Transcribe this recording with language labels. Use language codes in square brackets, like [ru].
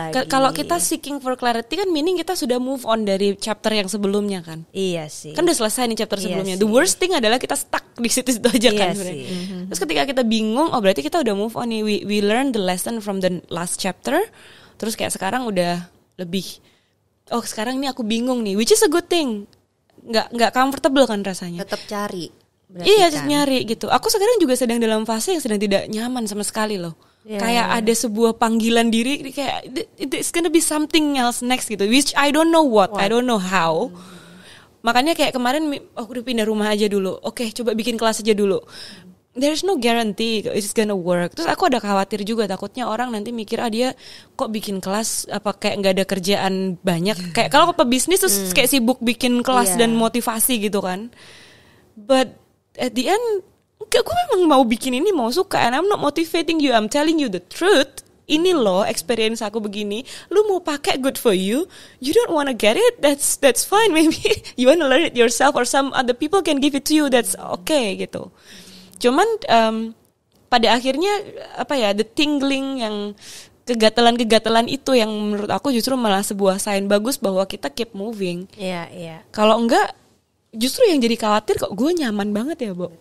[id] Kalau kita seeking for clarity kan meaning kita sudah move on dari chapter yang sebelumnya kan. Iya sih. Kan udah selesai nih chapter sebelumnya. [en] The worst thing [id] adalah kita stuck di situ aja kan. Terus ketika kita bingung, oh berarti kita udah move on nih. [en] We learn the lesson from the last chapter. [id] Terus kayak sekarang udah lebih, oh sekarang ini aku bingung nih, [en] which is a good thing. [id] Nggak comfortable kan rasanya. Tetap cari. Iya, kan? Nyari gitu. Aku sekarang juga sedang dalam fase yang sedang tidak nyaman sama sekali loh. Kayak ada sebuah panggilan diri, kayak [en] it's gonna be something else next gitu, which I don't know what. I don't know how. [id] Makanya kayak kemarin aku udah pindah rumah aja dulu. Oke, coba bikin kelas aja dulu. [en] There's no guarantee it's gonna work. [id] Terus aku ada khawatir juga, takutnya orang nanti mikir dia kok bikin kelas apa kayak nggak ada kerjaan banyak. Kayak kalau pebisnis terus kayak sibuk bikin kelas dan motivasi gitu kan. [en] But at the end, [id] gue memang mau bikin ini, mau suka, [en] and I'm not motivating you. I'm telling you the truth. [id] Ini loh experience aku begini. Lu mau pakai [en] good for you. You don't wanna get it. That's fine. Maybe you wanna learn it yourself or some other people can give it to you. That's okay gitu. [id] Cuman pada akhirnya [en] the tingling [id] yang kegatalan itu yang menurut aku justru malah sebuah sign bagus bahwa kita [en] keep moving. [id] Iya. Kalau enggak justru yang jadi khawatir kok gue nyaman banget ya, Bo.